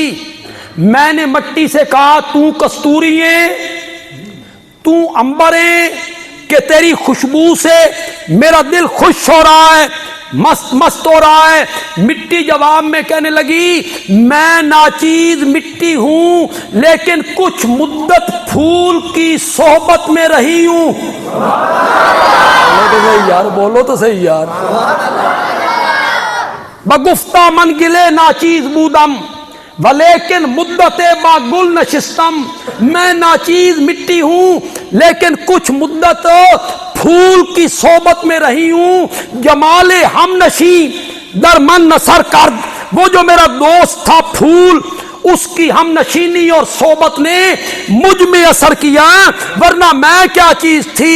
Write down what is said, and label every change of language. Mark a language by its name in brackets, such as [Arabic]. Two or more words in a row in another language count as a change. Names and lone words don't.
[Urdu] میں نے مٹی سے کہا، تو کستوری ہے، تو عنبر ہے کہ تیری خوشبو سے میرا دل خوش ہو رہا ہے، مست مست ہو رہا ہے. مٹی جواب میں کہنے لگی، میں ناچیز مٹی ہوں لیکن کچھ مدت پھول کی صحبت میں رہی ہوں. تو سہی یار، بولو تو سہی یار. [Persian] بگفتا من گل ناچیز بودم، ولیکن مدتی با گل نشستم, [Urdu] میں ناچیز مٹی ہوں لیکن کچھ مدت پھول کی صحبت میں رہی ہوں. [Persian] جمال همنشین در من اثر کرد, [Urdu] وہ جو میرا دوست تھا پھول، اس کی ہم نشینی اور صحبت نے مجھ میں اثر کیا، ورنہ میں کیا چیز تھی.